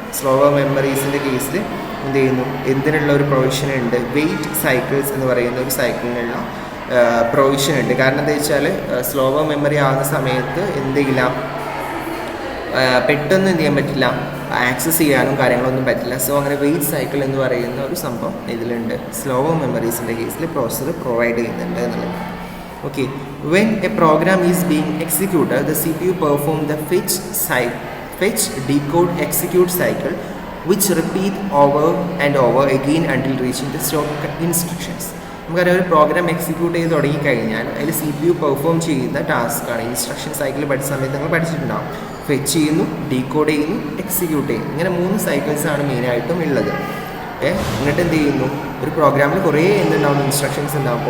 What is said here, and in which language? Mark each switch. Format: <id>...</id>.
<ml>Slower മെമ്മറീസിൻ്റെ കേസിൽ എന്ത് ചെയ്യുന്നു, എന്തിനുള്ള ഒരു പ്രൊവിഷൻ ഉണ്ട്, വെയിറ്റ് സൈക്കിൾസ് എന്ന് പറയുന്ന ഒരു സൈക്കിളിനുള്ള പ്രൊവിഷൻ ഉണ്ട്. കാരണം എന്താ വെച്ചാൽ സ്ലോവർ മെമ്മറി ആകുന്ന സമയത്ത് എന്ത് ചെയ്യില്ല, പെട്ടെന്ന് എന്ത് ചെയ്യാൻ പറ്റില്ല, ആക്സസ് ചെയ്യാനും കാര്യങ്ങളൊന്നും പറ്റില്ല. സോ അങ്ങനെ വെയിറ്റ് സൈക്കിൾ എന്ന് പറയുന്ന ഒരു സംഭവം ഇതിലുണ്ട്. സ്ലോവർ മെമ്മറീസിൻ്റെ കേസിൽ പ്രോസസ്സർ പ്രൊവൈഡ് ചെയ്യുന്നുണ്ട് എന്നുള്ളത്.</ml> <en>Okay, when a program is being executed the CPU perform the fetch, decode, execute cycle which repeat over and over again until reaching the stored instructions.</en> <ml>നമുക്കറിയാം ഒരു പ്രോഗ്രാം എക്സിക്യൂട്ട് ചെയ്ത് തുടങ്ങിക്കഴിഞ്ഞാൽ അതിൽ CPU perform ചെയ്യുന്ന ടാസ്ക്കാണ്. Instruction cycle പഠിച്ച സമയത്ത് നിങ്ങൾ പഠിച്ചിട്ടുണ്ടാവും. Fetch ചെയ്യുന്നു, ഡീകോഡ് ചെയ്യുന്നു, എക്സിക്യൂട്ട് ചെയ്യുന്നു. ഇങ്ങനെ 3 സൈക്കിൾസാണ് മെയിനായിട്ടും ഉള്ളത്. എന്നിട്ട് എന്ത് ചെയ്യുന്നു, ഒരു പ്രോഗ്രാമിൽ കുറേ എന്തുണ്ടാവും, ഇൻസ്ട്രക്ഷൻസ് ഉണ്ടാവും.</ml>